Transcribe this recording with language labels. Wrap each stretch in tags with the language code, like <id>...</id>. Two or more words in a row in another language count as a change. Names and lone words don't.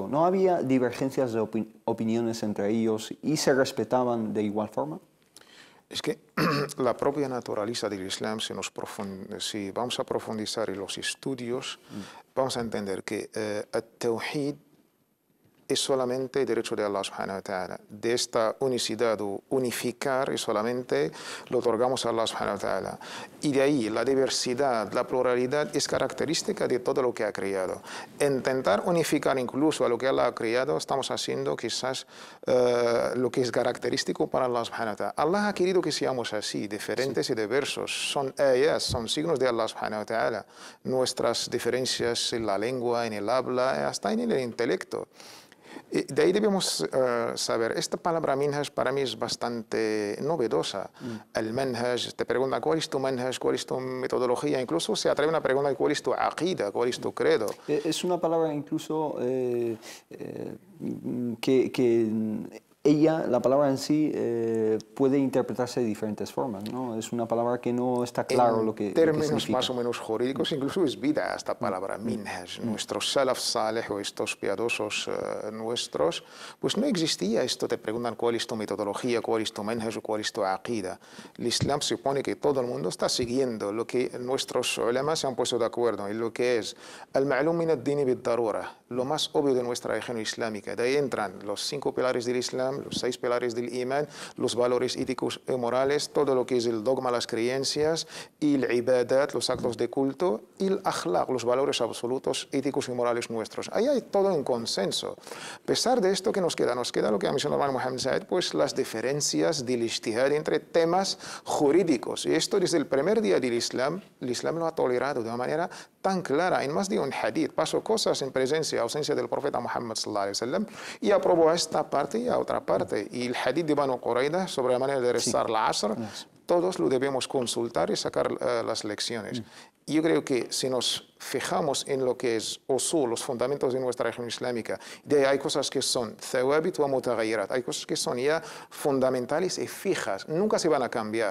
<es>¿No había divergencias de opiniones entre ellos y se respetaban de igual forma? Es que la propia naturaleza del Islam, si vamos a profundizar en los estudios, vamos a entender que el Tawhid es solamente el derecho de Allah</es> <ar>سبحانه وتعالى.</ar> <es>De esta unicidad o unificar solamente lo otorgamos a Allah</es> <ar>سبحانه وتعالى.</ar> <es>Y de ahí la diversidad, la pluralidad es característica de todo lo que ha creado. Intentar unificar incluso a lo que Allah ha creado, estamos haciendo quizás lo que es característico para Allah</es> <ar>سبحانه وتعالى.</ar> <es>Allah ha querido que seamos así, diferentes y diversos. Son ayas, son signos de Allah</es> <ar>سبحانه وتعالى.</ar> <es>Nuestras diferencias en la lengua, en el habla, hasta en el intelecto. De ahí debemos saber, esta palabra manhaj para mí es bastante novedosa. El manhaj, te pregunta cuál es tu manhaj, cuál es tu metodología, incluso se atreven a preguntar cuál es tu aqida, cuál es tu credo. Es una palabra incluso que la palabra en sí puede interpretarse de diferentes formas, ¿no? Es una palabra que no está claro lo que significa. En términos más o menos jurídicos, incluso es vida esta palabra, minhaj. Nuestros</es> <ar>سلف صالح</ar> <es>o estos piadosos nuestros, pues no existía esto, te preguntan cuál es tu metodología, cuál es tu manhaj o cuál es tu aqida. El Islam supone que todo el mundo está siguiendo lo que nuestros ulamas se han puesto de acuerdo en lo que es</es> <ar>المعلوم من الدين بالضرورة,</ar> <es>lo más obvio de nuestra religión islámica. De ahí entran los 5 pilares del Islam, los 6 pilares del imán, los valores éticos y morales, todo lo que es el dogma, las creencias, y el ibadat, los actos de culto, y el akhlaq, los valores absolutos éticos y morales nuestros. Ahí hay todo un consenso. A pesar de esto, ¿qué nos queda? Nos queda lo que ha mencionado el hermano Mohammed Said, pues las diferencias del ijtihad entre temas jurídicos. Y esto desde el primer día del Islam, el Islam lo ha tolerado de una manera tan clara. En más de un hadith pasó cosas en presencia, ausencia del profeta Muhammad</es> <ar>صلى الله عليه وسلم,</ar> <es>y aprobó a esta parte y a otra parte. Y el hadith de Banu Qurayda sobre la manera de rezar la Asr, todos lo debemos consultar y sacar las lecciones. Y yo creo que si nos fijamos en lo que es usul, los fundamentos de nuestra religión islámica, de ahí hay cosas que son</es> <ar>ثوابت ومتغيرات,</ar> <es>hay cosas que son ya fundamentales y fijas, nunca se van a cambiar.</es>